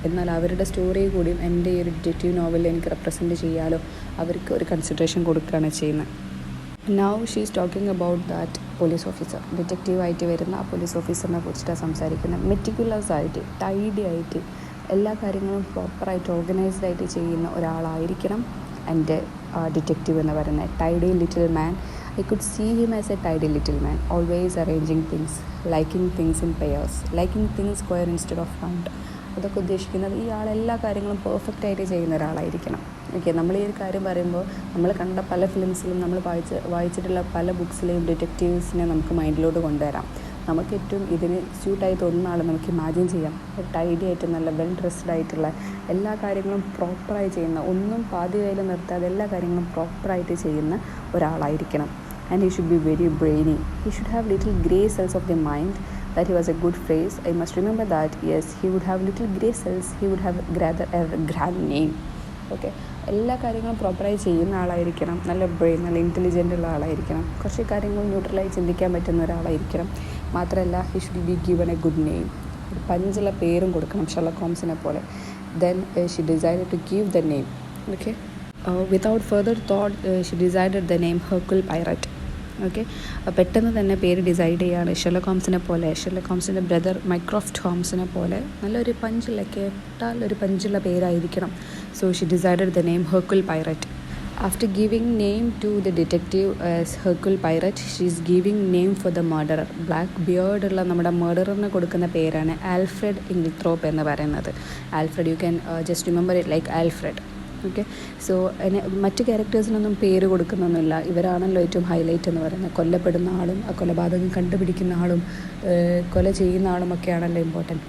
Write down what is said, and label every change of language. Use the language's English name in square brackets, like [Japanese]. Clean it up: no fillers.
[Malayalam] എന്നാൽ അവരുടെ സ്റ്റോറി കൂടിയും എൻ്റെ ഈ ഒരു ഡിറ്റക്റ്റീവ് നോവലിൽ എനിക്ക് റെപ്രസെൻറ്റ് ചെയ്യാലോ, അവർക്ക് ഒരു കൺസിഡറേഷൻ കൊടുക്കുകയാണ് ചെയ്യുന്നത്. [English] Now she is talking about that police officer. [Malayalam] ഡിറ്റക്റ്റീവായിട്ട് വരുന്ന ആ പോലീസ് ഓഫീസറിനെ കുറിച്ചിട്ടാണ് സംസാരിക്കുന്നത്. മെറ്റിക്കുലസ് ആയിട്ട്, ടൈഡി ആയിട്ട്, എല്ലാ കാര്യങ്ങളും പ്രോപ്പറായിട്ട് ഓർഗനൈസ്ഡ് ആയിട്ട് ചെയ്യുന്ന ഒരാളായിരിക്കണം എൻ്റെ ഡിറ്റക്റ്റീവ് എന്ന് പറയുന്നത്. [English] Tidy little man. I could see him as a tidy little man, always arranging things, liking things in pairs, liking things square instead of round. [Malayalam] അതൊക്കെ ഉദ്ദേശിക്കുന്നത് ഈ ആളെല്ലാ കാര്യങ്ങളും പെർഫെക്റ്റ് ആയിട്ട് ചെയ്യുന്ന ഒരാളായിരിക്കണം. ഓക്കെ, നമ്മൾ ഈ ഒരു കാര്യം പറയുമ്പോൾ നമ്മൾ കണ്ട പല ഫിലിംസിലും നമ്മൾ വായിച്ചിട്ടുള്ള പല ബുക്സിലെയും ഡിറ്റക്റ്റീവ്സിനെ നമുക്ക് മൈൻഡിലോട്ട് കൊണ്ടുവരാം. നമുക്ക് ഏറ്റവും ഇതിന് സ്യൂട്ടായി തോന്നുന്ന ആൾ നമുക്ക് ഇമാജിൻ ചെയ്യാം. ടൈഡി ആയിട്ട് നല്ല വെൽ ഡ്രസ്ഡ് ആയിട്ടുള്ള, എല്ലാ കാര്യങ്ങളും പ്രോപ്പറായി ചെയ്യുന്ന, ഒന്നും പാതി കയ്യിൽ നിർത്താതെ എല്ലാ കാര്യങ്ങളും പ്രോപ്പറായിട്ട് ചെയ്യുന്ന ഒരാളായിരിക്കണം. [English] And he should be very brainy. He should have little grey cells of the mind. That he was a good phrase. I must remember that. Yes, he would have little grey cells. He would have rather a grand name. Okay, [Malayalam] എല്ലാ കാര്യങ്ങളും പ്രോപ്പറായി ചെയ്യുന്ന ആളായിരിക്കണം, നല്ല brain, നല്ല intelligent ഉള്ള ആളായിരിക്കണം, കുറച്ച് കാര്യങ്ങൾ ന്യൂട്രലായി ചിന്തിക്കാൻ പറ്റുന്ന ഒരാളായിരിക്കണം. മാത്രമല്ല [English] he should be given a good name, [Malayalam] ഒരു പഞ്ചുള്ള പേരും കൊടുക്കണം ഷെർലക് ഹോംസിനെ പോലെ. [English] Then she decided to give the name. Okay, without further thought she decided the name Hercule Poirot. [Malayalam] Okay, പെട്ടെന്ന് തന്നെ പേര് ഡിസൈഡ് ചെയ്യുകയാണ്. ഷെർലക് ഹോംസിനെ പോലെ, ഷെർലക് ഹോംസിൻ്റെ ബ്രദർ മൈക്രോഫ്റ്റ് ഹോംസിനെ പോലെ നല്ലൊരു പഞ്ചുള്ള, കേട്ടാൽ ഒരു പഞ്ചുള്ള പേരായിരിക്കണം. [English] So she decided the name Hercule Poirot. After giving name to the detective as Hercule Poirot, she is giving name for the murderer. [Malayalam] Black beard ഉള്ള നമ്മുടെ മർഡറിന് കൊടുക്കുന്ന പേരാണ് ആൽഫ്രഡ് ഇംഗ്ലിത്രോപ്പ് എന്ന് പറയുന്നത്. [English] Alfred, you can just remember it like Alfred. Okay, so [Malayalam] മറ്റ് ക്യാരക്ടേഴ്സിനൊന്നും പേര് കൊടുക്കുന്നൊന്നുമില്ല. ഇവരാണല്ലോ ഏറ്റവും highlight എന്ന് പറയുന്നത്. കൊല്ലപ്പെടുന്ന ആളും ആ കൊലപാതകം കണ്ടുപിടിക്കുന്ന ആളും കൊല ചെയ്യുന്ന ആളും ഒക്കെയാണല്ലോ ഇമ്പോർട്ടൻറ്റ്.